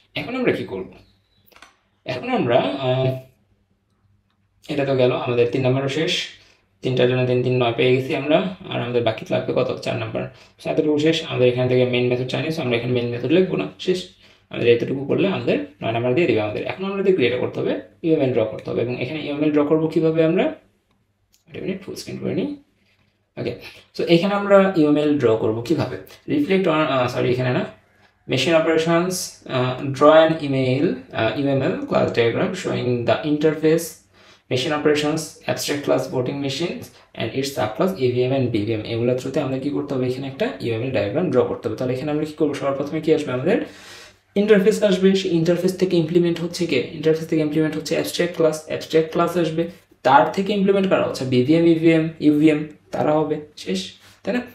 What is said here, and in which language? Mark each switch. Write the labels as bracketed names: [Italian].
[Bangla] এখন আমরা কি করব, এখন আমরা এটা তো গেল আমাদের 3 নাম্বারও শেষ, 3টার জন্য 3 3 9 পেয়ে গেছি আমরা। আর আমাদের বাকি লাগবে কত, 4 নাম্বার। এতটুকু শেষ। আমাদের এখান থেকে মেইন মেথড চাইনি, আমরা এখানে মেইন মেথড লিখবো না, শেষ। আমাদের এতটুকু করলে আমাদের 9 নাম্বার দিয়ে দিবে আমাদের। এখন আমাদের ক্রিয়েট করতে হবে, ইউএমএল ড্র করতে হবে। এবং এখানে ইউএমএল ড্র করবো কিভাবে, আমরা একটা মিনিট ফুল স্ক্রিন করে নিই। ওকে, সো এখানে আমরা ইউএমএল ড্র করবো কিভাবে, রিফ্লেক্ট অন সরি এখানে না, [English] machine operations, draw an UML class diagram showing the interface, machine operations, abstract class voting machines and its subclass EVM and BVM। [Bangla] এগুলোর থ্রুতে আমাদের কি করতে হবে, এখানে একটা UML ডায়াগ্রাম ড্র করতে হবে। তাহলে এখানে আমরা কি করবো, সবার প্রথমে কি আসবে, আমাদের ইন্টারফেস আসবে। সেই ইন্টারফেস থেকে ইমপ্লিমেন্ট হচ্ছে কে, ইন্টারফেস থেকে ইমপ্লিমেন্ট হচ্ছে অ্যাবস্ট্রাক্ট ক্লাস আসবে। তার থেকে ইমপ্লিমেন্ট করা হচ্ছে BVM, EVM, UVM, তারা হবে শেষ, তাই না?